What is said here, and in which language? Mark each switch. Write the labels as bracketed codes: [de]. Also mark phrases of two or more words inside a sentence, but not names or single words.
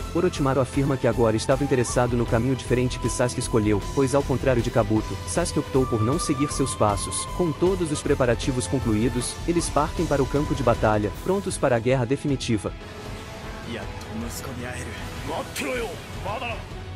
[pt] Orochimaru afirma que agora estava interessado no caminho diferente que Sasuke escolheu, pois ao contrário de Kabuto, Sasuke optou por não seguir seus passos. Com todos os preparativos concluídos, eles partem para o campo de batalha, prontos para a guerra definitiva. [ja] やっと息子に会える。待ってろよ、まだ